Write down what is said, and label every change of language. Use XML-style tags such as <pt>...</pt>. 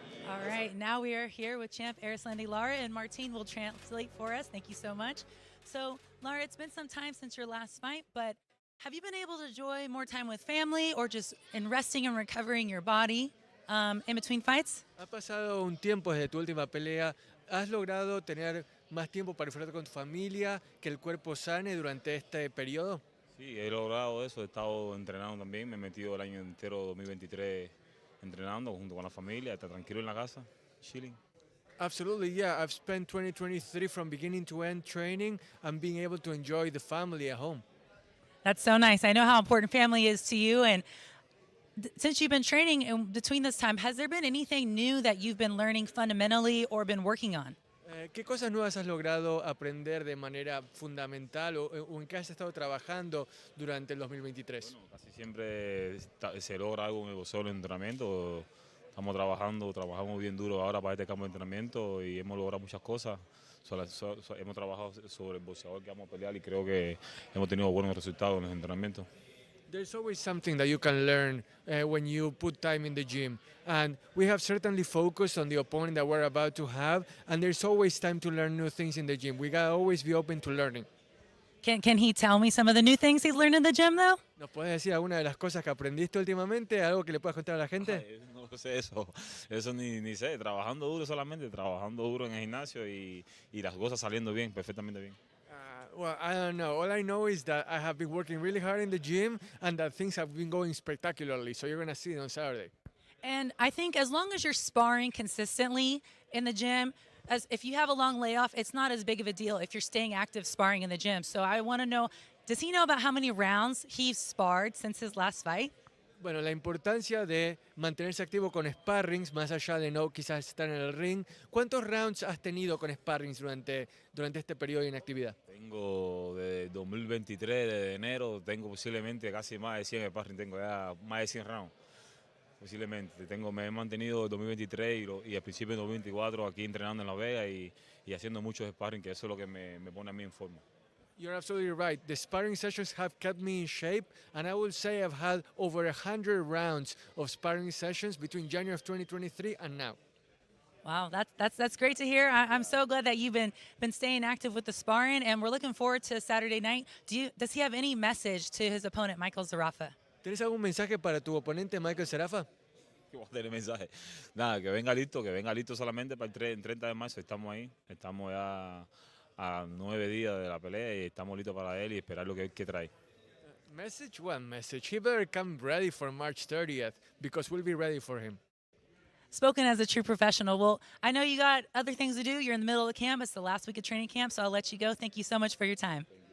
<en>All right, now we are here with champ Erislandy Lara, and Martine will translate for us. Thank you so much. So, Lara, it's been some time since your last fight, but have you been able to enjoy more time with family or just in resting and recovering your body in between fights?</en> <es>Ha pasado un tiempo desde tu última pelea. ¿Has logrado tener más tiempo para disfrutar con tu familia, que el cuerpo sane durante este periodo? Sí, he logrado eso, he estado entrenando también, me he metido el año entero 2023 entrenando junto con la familia, está tranquilo en la casa, chilling.</es> <en>Absolutely, yeah. I've spent 2023 from beginning to end training and being able to enjoy the family at home. That's so nice. I know how important family is to you, and Since you've been training in between this time, has there been anything new that you've been learning fundamentally or been working on?</en> <es>¿Qué cosas nuevas has logrado aprender de manera fundamental o en qué has estado trabajando durante el 2023? Bueno, casi siempre se logra algo en el boxeo, en el entrenamiento. Estamos trabajamos bien duro ahora para este campo de entrenamiento y hemos logrado muchas cosas. Hemos trabajado sobre el boxeador que vamos a pelear y creo que hemos tenido buenos resultados en los entrenamientos.</es> <en>There's always something that you can learn when you put time in the gym. And we have certainly focused on the opponent that we're about to have, and there's always time to learn new things in the gym. We gotta always be open to learning. Can he tell me some of the new things he's learned in the gym, though?</en> <es>¿Nos puedes decir alguna de las cosas que aprendiste últimamente? ¿Algo que le puedas contar a la gente? Ay, no sé eso ni sé, trabajando duro solamente, trabajando duro en el gimnasio y las cosas saliendo bien, perfectamente bien.</es> <en>Well, I don't know. All I know is that I have been working really hard in the gym and that things have been going spectacularly. So you're going to see it on Saturday. And I think as long as you're sparring consistently in the gym, as if you have a long layoff, it's not as big of a deal if you're staying active sparring in the gym. So I want to know, does he know about how many rounds he's sparred since his last fight?</en> <es>Bueno, la importancia de mantenerse activo con sparrings, más allá de no quizás estar en el ring. ¿Cuántos rounds has tenido con sparrings durante este periodo de inactividad? Tengo de 2023, de enero, tengo posiblemente casi más de 100 sparring, tengo ya más de 100 rounds. Posiblemente. Me he mantenido en 2023 y al principio de 2024 aquí entrenando en La Vega y haciendo muchos sparring, que eso es lo que me pone a mí en forma.</es> <en>You're absolutely right. The sparring sessions have kept me in shape, and I will say I've had over 100 rounds of sparring sessions between January of 2023 and now. Wow, that's great to hear. I'm so glad that you've been staying active with the sparring, and we're looking forward to Saturday night. Does he have any message to his opponent, Michael Zarafa?</en> <es>¿Tienes algún mensaje para tu oponente, Michael Serafa? ¿Qué voy a tener mensaje? Nada, que venga listo solamente para el 30 de marzo. Estamos ahí, estamos ya a 9 días de la pelea y estamos listos para él y esperar lo que él que trae.</es> <en>Message? One message. He better come ready for March 30th because we'll be ready for him. Spoken as a true professional. Well, I know you got other things to do. You're in the middle of the camp. It's the last week of training camp, so I'll let you go. Thank you so much for your time.</en>